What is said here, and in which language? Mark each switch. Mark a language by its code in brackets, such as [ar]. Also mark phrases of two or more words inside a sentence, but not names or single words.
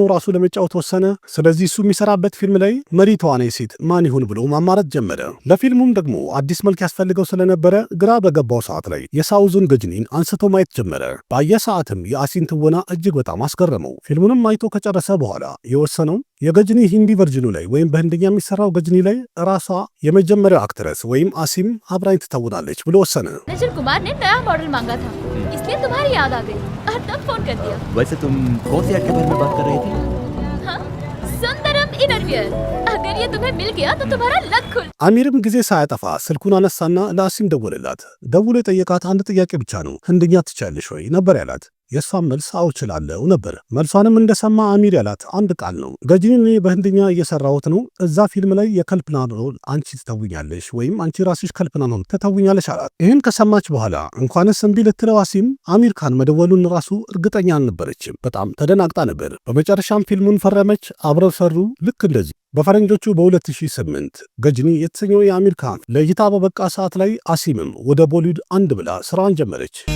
[am] ራሱ ለመጫወት ወሰነ። ስለዚህ እሱ የሚሰራበት ፊልም ላይ መሪ ተዋናይ ሴት ማን ይሁን ብሎ ማማረጥ ጀመረ። ለፊልሙም ደግሞ አዲስ መልክ ያስፈልገው ስለነበረ ግራ በገባው ሰዓት ላይ የሳውዙን ገጅኒን አንስቶ ማየት ጀመረ። በየሰዓትም የአሲን ትወና እጅግ በጣም አስገረመው። ፊልሙንም አይቶ ከጨረሰ በኋላ የወሰነው የገጅኒ ሂንዲ ቨርዥኑ ላይ ወይም በህንድኛ የሚሰራው ገጅኒ ላይ ራሷ የመጀመሪያው አክትረስ ወይም አሲም አብራኝ ትተውናለች ብሎ ወሰነ። [hi] नजर कुमार ने नया मॉडल मांगा था, इसलिए तुम्हारी याद आ गई और तब फोन कर दिया. वैसे तुम कौन से एक्टर में बात कर रही थी? हाँ, सुंदरम इनरवियर. अगर ये तुम्हें मिल गया तो तुम्हारा लक खुल. [am] አሚርም ጊዜ ሳያጠፋ ስልኩን አነሳና ለአሲም ደወለላት። ደውሎ የጠየቃት አንድ ጥያቄ ብቻ ነው። ህንድኛ ትችያለሽ ወይ ነበር ያላት። የእሷን መልስ አዎ እችላለሁ ነበር። መልሷንም እንደሰማ አሚር ያላት አንድ ቃል ነው። ገጅኒ በህንድኛ እየሰራሁት ነው፣ እዛ ፊልም ላይ የከልፕናን ሮል አንቺ ትተውኛለሽ ወይም አንቺ ራስሽ ከልፕናን ሮል ትተውኛለሽ አላት። ይህን ከሰማች በኋላ እንኳንስ እምቢ ልትለው አሲም አሚር ካን መደወሉን ራሱ እርግጠኛ አልነበረችም። በጣም ተደናግጣ ነበር። በመጨረሻም ፊልሙን ፈረመች፣ አብረው ሰሩ። ልክ እንደዚህ በፈረንጆቹ በ2008 ገጅኒ የተሰኘው የአሚር ካን ለእይታ በበቃ ሰዓት ላይ አሲምም ወደ ቦሊውድ አንድ ብላ ስራዋን ጀመረች።